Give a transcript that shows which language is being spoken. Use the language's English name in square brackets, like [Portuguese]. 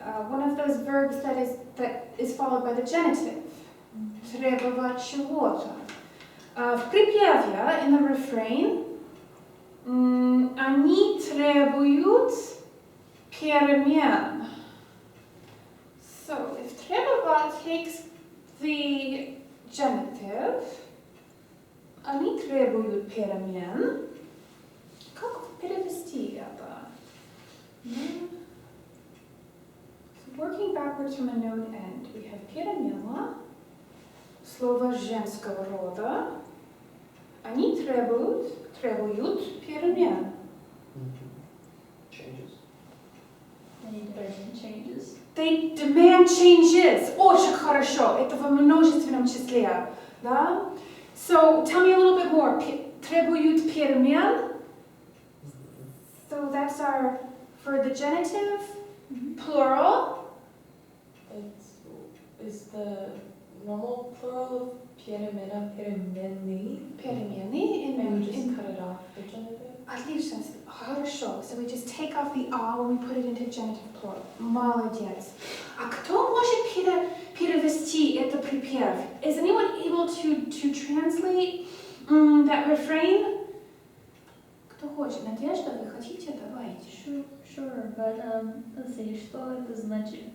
[English] One of those verbs that is followed by the genitive. [Russian] Требовать чего-то. В припеве, [English] in the refrain, [Russian] они требуют перемен. [English] So, if требовать takes the genitive, [Russian] они требуют перемен. Как перевести это? [English] So, working backwards from a known end, we have перемена, [Russian] слово женского рода. Они требуют перемен. [English] Changes. Any demand changes. They demand changes. [Russian] Очень хорошо. Это в множественном числе. Да? [English] So, tell me a little bit more. [Russian] Требуют перемен. [English] So that's our, for the genitive, plural. Is the normal plural of перемена перемены? [Russian] Перемены. [English] And we just cut it off the genitive? [Russian] Отлично. Хорошо. [English] So we just take off the "a" when we put it into genitive plural. [Russian] Молодец. А кто может перевести это припев? [English] Is anyone able to translate that refrain? [Russian] Кто хочет? Надежда, вы хотите? Давайте. [English] Sure, but let's see, [Russian] что это значит?